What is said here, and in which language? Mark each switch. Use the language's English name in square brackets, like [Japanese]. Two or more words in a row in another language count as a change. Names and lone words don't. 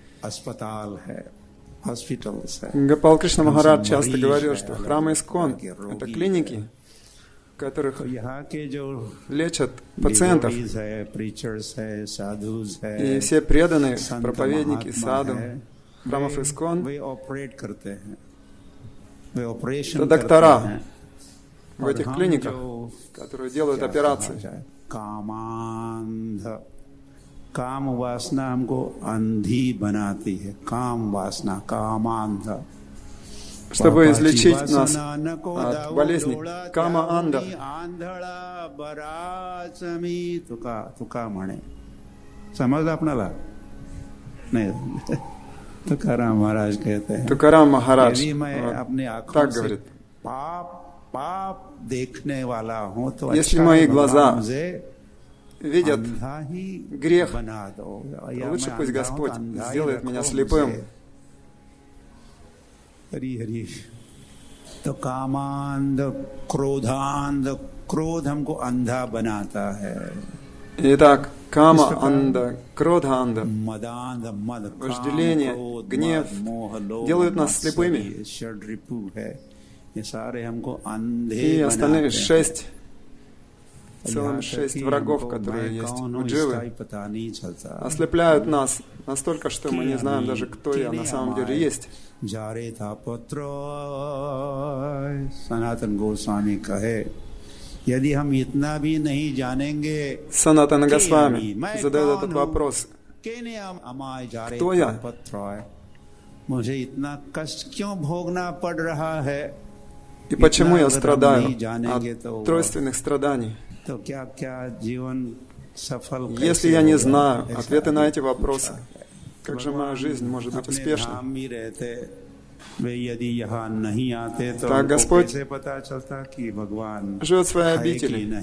[Russian] Гопал Кришна Махарадж часто говорил, что храмы ИСККОН — это клиники, в которых лечат пациентов. И все преданные проповедники саду, храмов ИСККОН — это доктора в этих клиниках, которые делают операции. [Hindi] काम वासना हमको अंधी बनाती है. काम वासना, कामांध. [Russian] Чтобы излечить нас от болезни кама-анда. [Hindi] Тукарам Махарадж कहते हैं. [Russian] Тукарам Махарадж так говорит. Если мои глаза видят грех, то лучше пусть Господь сделает меня слепым. [Hindi] तो कामांध, क्रोधांध, क्रोध हमको अंधा बनाता है. [Russian] Итак, кама-анда, кродха-анда, вожделение, гнев делают нас слепыми. И остальные 6 целыми 6 врагов, которые есть у дживы, ослепляют нас настолько, что мы не знаем даже, кто я на самом деле есть. [Hindi] Sanatana Goswami kahe, यदि हम इतना भी नहीं जानेंगे, [Russian] Санатана Госвами задает этот вопрос: кто я? [Hindi] मुझे इतना कष्ट क्यों भोगना पड़ रहा है? [Russian] И почему я страдаю от тройственных страданий? Если я не знаю ответы на эти вопросы, как же моя жизнь может быть успешной? Так Господь живет в своей обители.